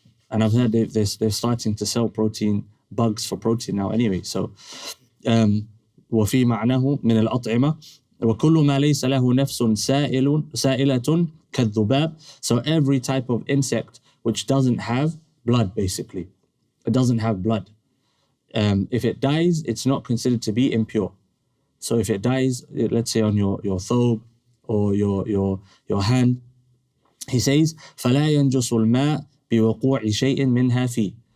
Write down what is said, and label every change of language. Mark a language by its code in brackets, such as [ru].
[en] And I've heard they're starting to sell protein, bugs for protein now anyway. [ar] So وفي معناه من الأطعمة وكل ما ليس له نفس سائلة كالذباب. [en] So every type of insect which doesn't have blood, basically. It doesn't have blood. If it dies, it's not considered to be impure. So if it dies, let's say on your thobe or your hand, he says, [ar] فلا ينجس الماء بوقوع شيء منها فيه.